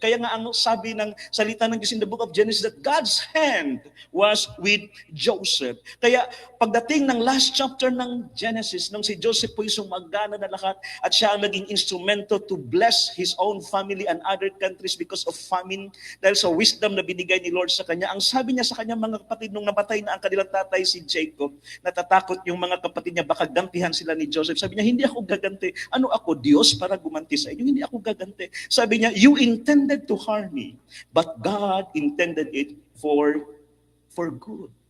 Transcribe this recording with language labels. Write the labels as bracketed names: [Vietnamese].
[Filipino] Kaya nga ang sabi ng salita ng Diyos in the book of Genesis [English] that God's hand was with Joseph. [Filipino] Kaya pagdating ng last chapter ng Genesis, nung si Joseph po yung sumagana na lahat at siya ang naging instrumento [English] to bless his own family and other countries because of famine, [Filipino] dahil sa wisdom na binigay ni Lord sa kanya, ang sabi niya sa kanyang mga kapatid nung namatay na ang kanilang tatay si Jacob, natatakot yung mga kapatid niya, baka gantihan sila ni Joseph. Sabi niya, hindi ako gaganti. Ano ako, Diyos para gumanti sa inyo? Hindi ako gaganti. Sabi niya, [English] you intended to harm me, but God intended it for good.